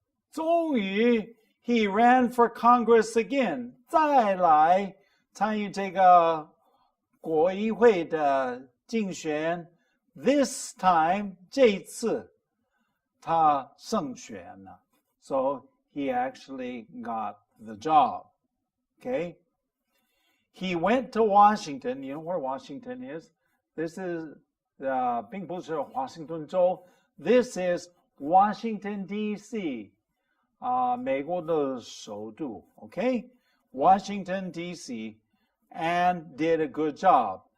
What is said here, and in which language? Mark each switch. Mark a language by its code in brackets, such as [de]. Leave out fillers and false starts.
[en] 终于 he ran for Congress again. [zh] 再来参与这个国议会的竞选. This time, 这一次他胜选了. [en] So he actually got the job. Okay? He went to Washington. You know where Washington is? [zh] This is 并不是华盛顿州. [en] This is Washington, D.C. 美国的首都. Okay? Washington, D.C. and did a good job.